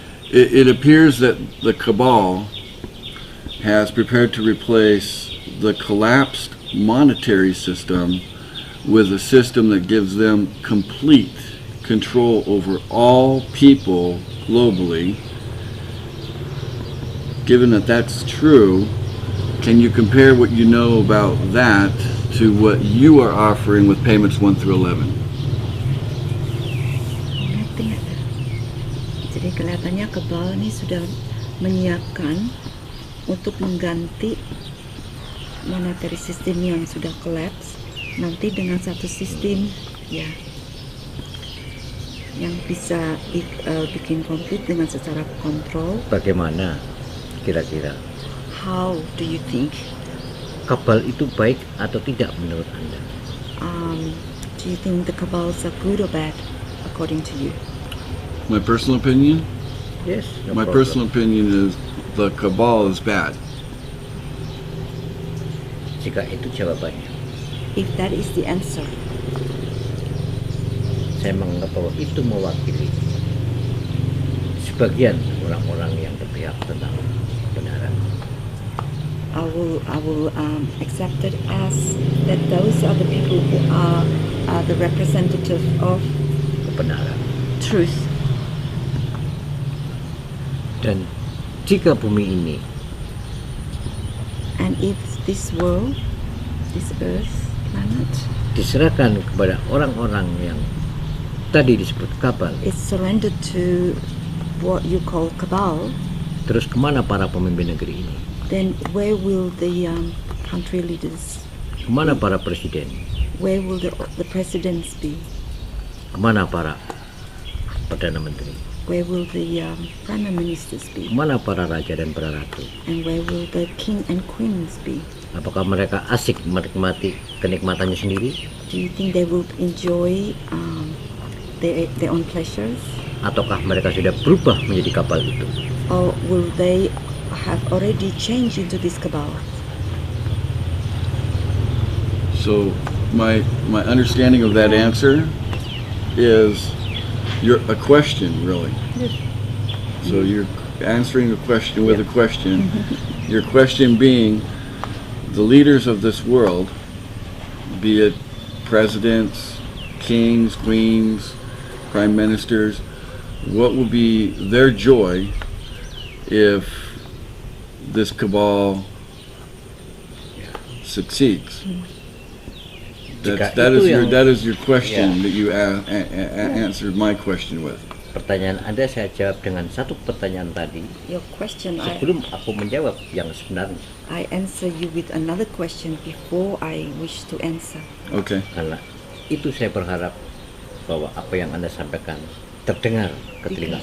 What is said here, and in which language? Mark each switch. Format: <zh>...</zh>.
<en>It appears that the cabal has prepared to replace the collapsed monetary system with a system that gives them complete control over all people globally. Given that that's true, can you compare what you know about that to what you are offering with payments 1 through 11?</en> <id>Ngerti nggak tuh? Jadi kelihatannya kebal ini sudah menyiapkan untuk mengganti monetary system yang sudah collapse nanti dengan satu sistem ya yang bisa bikin konflik dengan secara kontrol. Bagaimana kira-kira</id> <en>How do you think?</en> <id>kabal itu baik atau tidak menurut Anda?</id> <en>Do you think the cabals are good or bad according to you? My personal opinion? Yes, no My problem. personal opinion is the cabal is bad.</en> <id>Jika itu jawabannya,</id> <en>If that is the answer,</en> <id>saya menganggap bahwa itu mewakili sebagian orang-orang yang berpihak tentang kebenaran.</id> <en>I will accept it as that those are the people who are the representative of</en> <id>Kebenaran.</id> <en>truth.</en> <id>Dan jika bumi ini</id> <en>And if this world, this earth, planet,</en> <id>diserahkan kepada orang-orang yang tadi disebut kabal,</id> <en>is surrendered to what you call cabal,</en> <id>terus kemana para pemimpin negeri ini?</id> <en>then where will the country leaders,</en> <id>Kemana para presiden?</id> <en>where will the presidents be?</en> <id>Kemana para perdana menteri?</id> <en>Where will the prime ministers be?</en> <id>Kemana para raja dan para ratu?</id> <en>And where will the king and queens be?</en> <id>Apakah mereka asik menikmati kenikmatannya sendiri?</id> <en>Do you think they will enjoy their own pleasures?</en> <id>Ataukah mereka sudah berubah menjadi kapal itu?</id> <en>Or will they have already changed into this cabal? So my understanding of that answer is a question, really. So you're answering a question with a question. Your question being, the leaders of this world, be it presidents, kings, queens, prime ministers, what will be their joy if this cabal succeeds?</en> <id>Jika</id> <en>That</en> <id>itu yang-</id> <en>that is your question that you answered my question with.</en> <id>Pertanyaan Anda saya jawab dengan satu pertanyaan tadi.</id> <en>Your question,</en> <id>Sebelum aku menjawab yang sebenarnya.</id> <en>I answer you with another question before I wish to answer. Okay.</en> <id>Karena itu saya berharap bahwa apa yang Anda sampaikan terdengar ke telinga</id>